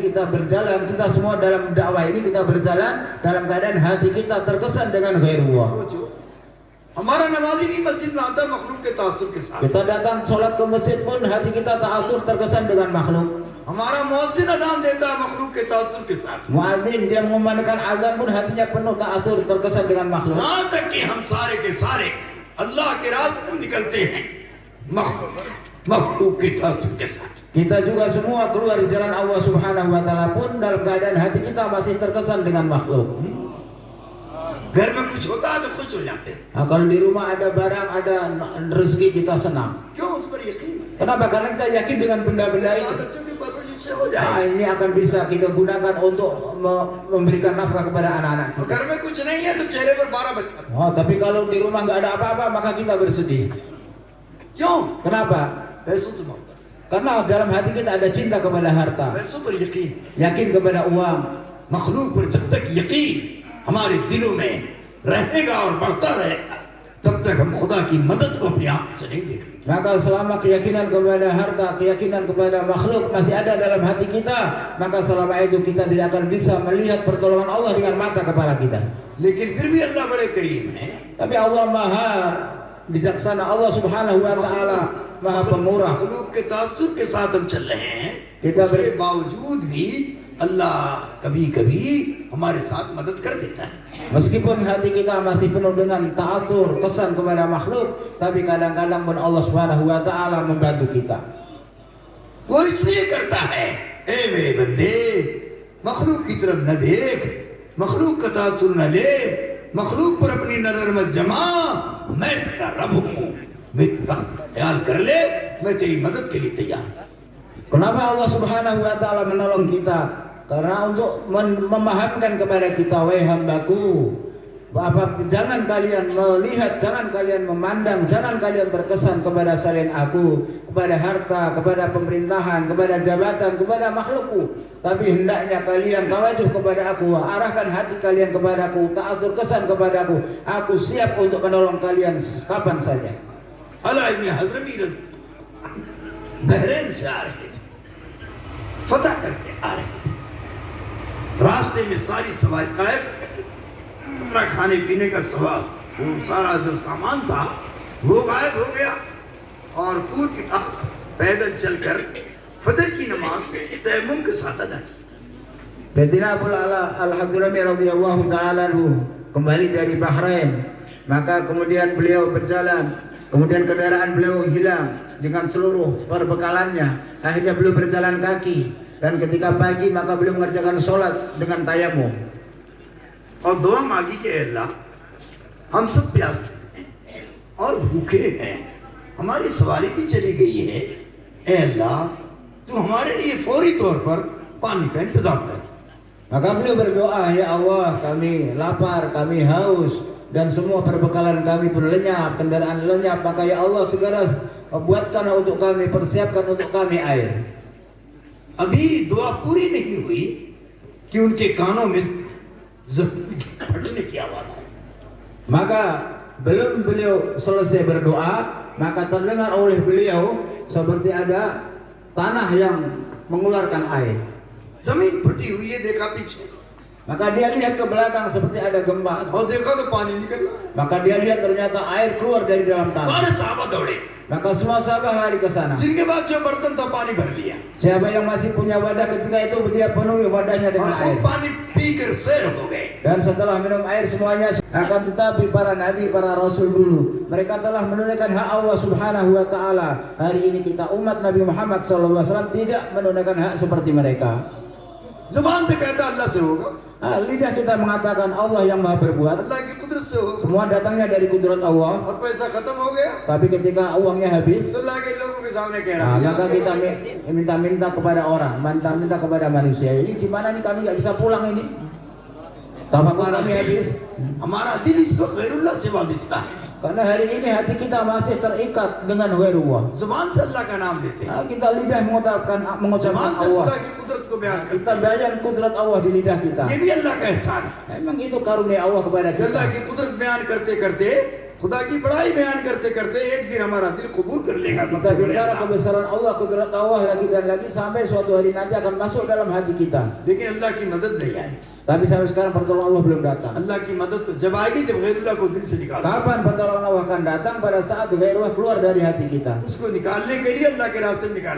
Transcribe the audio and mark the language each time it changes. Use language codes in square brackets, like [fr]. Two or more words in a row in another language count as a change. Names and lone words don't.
[id] kita berjalan, kita semua dalam dakwah ini kita berjalan dalam keadaan hati kita terkesan dengan ghairullah. [hi] हमारा नमाजी भी मस्जिद में आता है मखलूक के तासुर के साथ. [id] Kita datang sholat ke masjid pun hati kita ta'atsur terkesan dengan makhluk. [hi] हमारा मुअज्जिन अज़ान देता है मखलूक के तासुर के साथ. [id] Muadzin dia mengumandangkan azan pun hatinya penuh ta'atsur terkesan dengan makhluk. [hi] यहाँ तक कि हम सारे के सारे अल्लाह के रास्ते में निकलते हैं मखलूक के तासुर के साथ. [id] Kita juga semua keluar di jalan [ar] الله سبحانه وتعالى [id] pun dalam keadaan hati kita masih terkesan dengan makhluk. [hi] घर में कुछ होता है तो खुश हो जाते हैं. [id] Nah, kalau di rumah ada barang, ada rezeki, kita senang. [hi] क्यों? उस पर यकीन. [id] Kenapa? Karena kita yakin dengan benda-benda itu. [hi] बच्चों की परवरिश से हो [id] Nah, [hi] जाए. [id] ini akan bisa kita gunakan untuk memberikan nafkah kepada anak-anak kita. [hi] घर में कुछ नहीं है तो चेहरे पर 12 बजता. [id] Oh, tapi kalau di rumah nggak ada apa-apa, maka kita bersedih. [hi] क्यों? [id] Kenapa? [hi] पैसों से मोहब्बत. [id] Karena dalam hati kita ada cinta kepada harta, [hi] पैसों पर यकीन. [id] yakin kepada uang. [hi] मखलूक पर जब तक यकीन हमारे दिलों में रहेगा और बढ़ता रहेगा तब तक हम खुदा की मदद को अपने आप से नहीं देखेंगे. [id] Maka selama keyakinan kepada harta, keyakinan kepada makhluk masih ada dalam hati kita, maka selama itu kita tidak akan bisa melihat pertolongan Allah dengan mata kepala kita. [hi] लेकिन फिर भी अल्लाह बड़े करीम है. [id] Tapi Allah Maha bijaksana, [ar] الله سبحانه وتعالى [id] Maha pemurah. [hi] मखलूक के तासुर के साथ हम चल रहे हैं. किताब- इसके बावजूद भी अल्लाह कभी कभी हमारे साथ मदद कर देता है. [id] Meskipun hati kita masih penuh dengan ta'atsur, kesan kepada makhluk, tapi kadang-kadang pun [ar] الله سبحانه وتعالى [id] membantu kita. [hi] वो इसलिए करता है, ए मेरे बंदे मखलूक की तरफ न देख, मखलूक का तासुर न ले, मखलूक पर अपनी नजर मत जमा, मैं तेरा रब हूँ, मेरा ख्याल कर ले, मैं तेरी मदद के लिए तैयार हूँ. [id] Kenapa [ar] الله سبحانه وتعالى [id] menolong kita? Karena untuk memahamkan kepada kita, wahai hambaku, jangan kalian melihat, jangan kalian memandang, jangan kalian terkesan kepada selain aku, kepada harta, kepada pemerintahan, kepada jabatan, kepada makhlukku. Tapi hendaknya kalian tawajuh kepada aku, arahkan hati kalian kepadaku, ta'atsur kesan kepadaku. Aku siap untuk menolong kalian kapan saja. [hi] अला इब्न हज़रमी बहरीन से आ रहे थे, फतह करके आ रहे थे. रास्ते में सारी सवारी गायब, अपना खाने पीने का सवाल, वो सारा जो सामान था वो गायब हो गया और पूरी रात पैदल चलकर फजर की नमाज तयम्मुम के साथ अदा की. [id] Sayyidina Abu Al-Hadrami [ar] رضي الله تعالى عنه [id] kembali dari Bahrain, maka kemudian beliau berjalan, kemudian kendaraan beliau hilang dengan seluruh perbekalannya. Akhirnya beliau berjalan kaki, dan ketika pagi maka beliau mengerjakan sholat dengan tayamum. [hi] और दुआ मांगी कि अल्लाह हम सब प्यासे हैं और भूखे हैं, हमारी सवारी भी चली गई है, ए अल्लाह तू हमारे लिए फौरी तौर पर पानी का इंतजाम कर. [id] Maka beliau berdoa, ya Allah, kami lapar, kami haus, dan semua perbekalan kami pun lenyap, kendaraan lenyap. Maka ya Allah segera buatkan untuk kami, persiapkan untuk kami air. [hi] अभी दुआ पूरी नहीं हुई कि उनके कानों में जमीन के फटने की आवाज आई. [id] Maka belum beliau selesai berdoa, maka terdengar oleh beliau seperti ada tanah yang mengeluarkan air. [hi] जमीन फटी हुई है, देखा पीछे [id] Maka dia lihat ke belakang seperti ada gempa. [hi] और देखा तो पानी निकल रहा है. [id] Maka dia lihat ternyata air keluar dari dalam tanah. [hi] सारे साहबा दौड़े, [id] Maka semua sahabat lari ke sana. [hi] जिनके पास जो बर्तन था पानी भर लिया [id] Siapa yang masih punya wadah ketika itu dia penuhi wadahnya [hi] और [id] dengan [hi] वो [id] air. [hi] पानी पीकर सैर हो गए. [id] Dan setelah minum air semuanya, akan tetapi para nabi, para rasul dulu, mereka telah menunaikan hak [ar] الله سبحانه وتعالى. [id] Hari ini kita umat Nabi Muhammad SAW tidak menunaikan hak seperti mereka. [hi] जुबान से कहता अल्लाह से होगा, [id] Lidah kita mengatakan Allah yang Maha berbuat, [hi] अल्लाह की कुदरत से होगा, [id] semua datangnya dari kudrat Allah. [hi] और पैसा खत्म हो गया [id] Tapi ketika uangnya habis, [hi] तो अल्लाह के लोगों के सामने कह रहा है [id] maka kita minta kepada orang, minta kepada manusia. Ini gimana nih, kami nggak bisa pulang ini. Tafakur kami habis. [hi] हमारा दिल इस वक्त गैरुल्लाह से वाबस्ता है. [id] Karena hari ini hati kita masih terikat dengan ghairullah. [hi] जुबान से अल्लाह का नाम लेते हैं, [id] Kita lidah mengucapkan [hi] जुबान से [id] Allah. [hi] खुदा की कुदरत को बयान करते [id] Kita bayan kudrat Allah di lidah kita. [hi] हैं. ये भी अल्लाह का एहसान है. [id] Memang itu karunia Allah kepada [hi] कि अल्लाह [id] kita. [hi] की कुदरत बयान करते करते खुदा की बड़ाई बयान करते करते एक दिन हमारा दिल कबूल कर लेगा। [id] Kita bicara kebesaran Allah, kudrat Allah lagi dan lagi sampai suatu hari nanti akan masuk dalam hati kita. [hi] लेकिन अल्लाह की मदद नहीं आएगी। [id] Tapi sampai sekarang pertolongan Allah belum datang. [hi] अल्लाह की मदद तो जब आएगी जब गैरुल्लाह को दिल से निकाल, [id] Kapan pertolongan Allah akan datang? Pada saat gairah keluar dari hati kita. [hi] उसको निकालने के लिए अल्लाह के रास्ते में निकाला